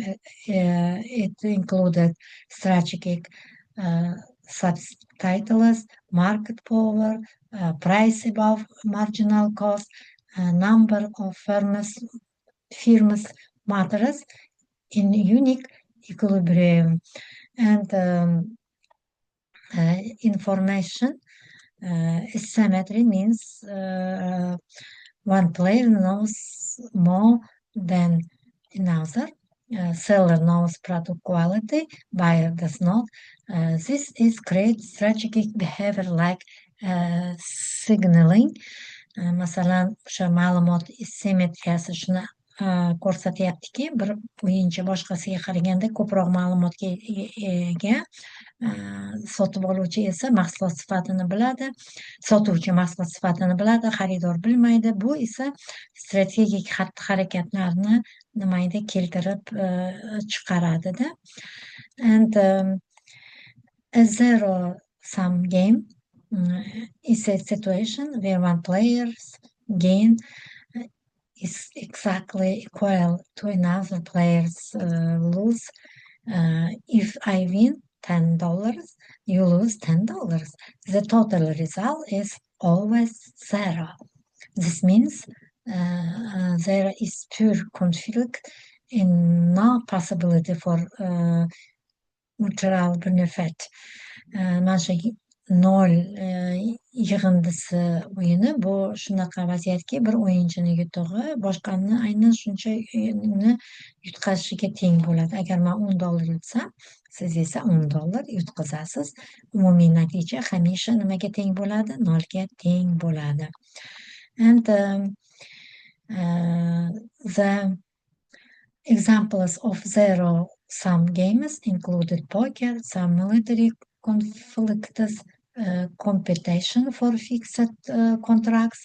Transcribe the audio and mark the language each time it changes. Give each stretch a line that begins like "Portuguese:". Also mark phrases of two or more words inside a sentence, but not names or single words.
English: It included strategic subtitles, market power, price above marginal cost, number of firms matters in unique equilibrium, and information asymmetry means one player knows more than another. Seller knows product quality, buyer does not. This is create strategic behavior like signaling.
Uzbek: Masalan, o'sha ma'lumot assimmetriyasi shuni ko'rsatyaptiki, bir o'yinchi boshqasiga qaraganda ko'proq ma'lumotga ega, sotib oluvchi esa mahsulot sifatini biladi, sotuvchi mahsulot sifatini biladi, xaridor bilmaydi. Bu esa strategik xatti-harakatlarni nimaga keltirib chiqaradida.
English: And a zero-sum game is a situation where one player's gain is exactly equal to another player's lose. If I win $10, you lose $10. The total result is always zero. This means there is pure conflict and no possibility for mutual benefit.
Uzbek: Mana shu nol yig'indisi o'yini bu shunaqa vaziyatki, bir o'yinchini yutug'i boshqani aynan shunchani yutqazishiga teng bo'ladi. Agar men $10 yutsam, siz esa $10 yutqazasiz. Umumiy natija hamisha nimaga teng bo'ladi? Nolga teng bo'ladi.
English: And the examples of zero-sum games included poker, some military conflicts, competition for fixed contracts.